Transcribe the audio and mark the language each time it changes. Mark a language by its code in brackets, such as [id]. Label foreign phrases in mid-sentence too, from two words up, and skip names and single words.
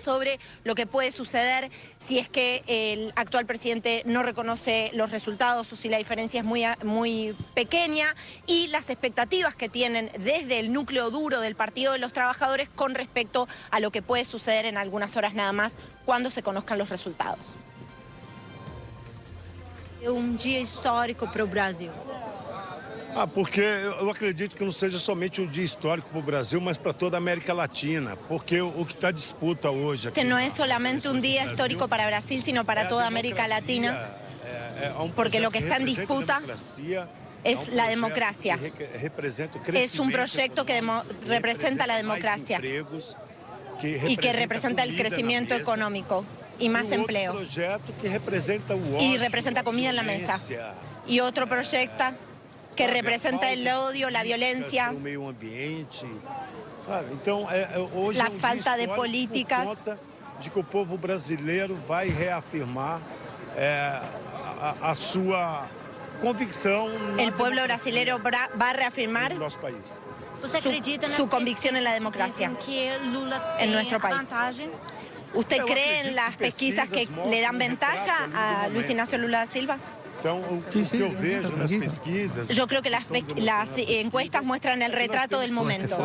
[es] Sobre lo que puede suceder si es que el actual presidente no reconoce los resultados o si la diferencia es muy pequeña, y las expectativas que tienen desde el núcleo duro del Partido de los Trabajadores con respecto a lo que puede suceder en algunas horas nada más cuando se conozcan los resultados. [pt] Dia histórico para o Brasil. Porque eu acredito que não seja somente dia histórico para o Brasil, mas para toda a América Latina, porque o que está disputa hoje... [es] Este no es solamente un día histórico para Brasil, sino para toda América Latina, porque lo que está en disputa es la democracia. Es un proyecto que representa la democracia y que representa el crecimiento económico y más empleo. Y representa comida en la mesa. Y otro proyecto que representa el odio, la violencia, la falta de políticas. [pt] De que o povo brasileiro vai reafirmar a sua convicção. [es] El pueblo brasileño va a reafirmar su convicción en la democracia en nuestro país. ¿Usted cree en las pesquisas que le dan ventaja a Luis Ignacio Lula da Silva? Yo creo que las encuestas muestran el retrato del momento.